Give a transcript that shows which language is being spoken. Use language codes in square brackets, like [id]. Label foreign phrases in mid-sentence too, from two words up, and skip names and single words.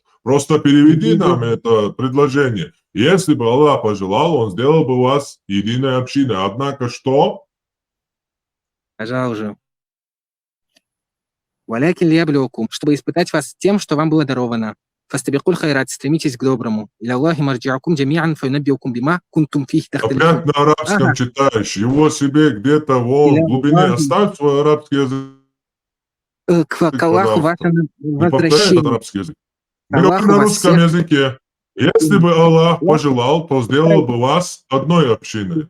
[ru] Просто переведи нам это предложение. Если бы Аллах пожелал, он сделал бы вас единой общиной. Однако что? Сказал уже. [ar] ولكن ليبلوكم, [ru] чтобы испытать вас тем, что вам было даровано. [ar] فاستبقوا الخيرات, [ru] стремитесь к доброму. [ar] إلى الله مرجعكم جميعا فينبئكم بما كنتم فيه تختلفون. [ru] Опять на арабском читаешь, его себе где-то в глубине оставь свой арабский язык. К Аллаху ваше Не повторяй этот возвращение. арабский язык. Мы говорим на русском языке. Если бы Аллах пожелал, то сделал бы вас одной общиной.